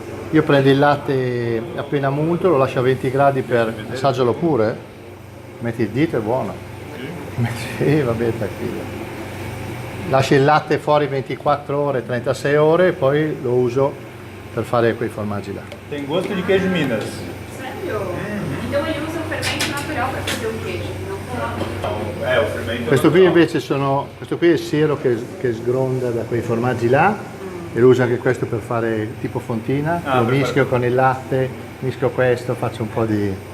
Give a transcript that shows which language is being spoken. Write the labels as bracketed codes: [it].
[it] Io prendo il latte appena munto, lo lascio a 20 gradi per... assaggialo pure, metti il dito, è buono. Sì, va bene, tranquillo. Lascio il latte fuori 24 ore, 36 ore e poi lo uso per fare quei formaggi là. [pt] Tem gosto de queijo Minas. Sério? Então ele usa o fermento natural para fazer o queijo, não coloca. O fermento. [it] Questo qui invece questo qui è il siero che sgronda da quei formaggi là e lo uso anche questo per fare tipo fontina, lo per mischio con il latte, mischio questo, faccio un po' di...